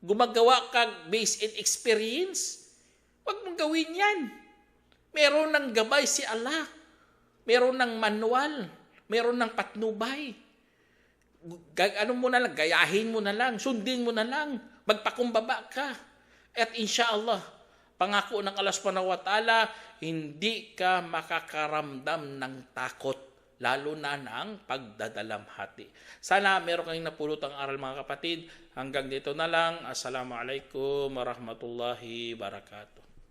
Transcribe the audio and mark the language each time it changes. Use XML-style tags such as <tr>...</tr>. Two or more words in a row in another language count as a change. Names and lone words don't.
<tl>gumagawa ka</tl> <en>based in experience,</en> <tl>huwag mong gawin yan. Meron ng gabay si Allah. Meron ng manual. Meron ng patnubay. Ano mo na lang, gayahin mo na lang, sundin mo na lang, magpakumbaba ka. At inshallah, pangako ng Allah</tl> <ar>سبحانه وتعالى,</ar> <tl>hindi ka makakaramdam ng takot, lalo na ng pagdadalamhati. Sana meron kayong napulot ang aral mga kapatid. Hanggang dito na lang.</tl> <ar>السلام عليكم ورحمة الله وبركاته.</ar>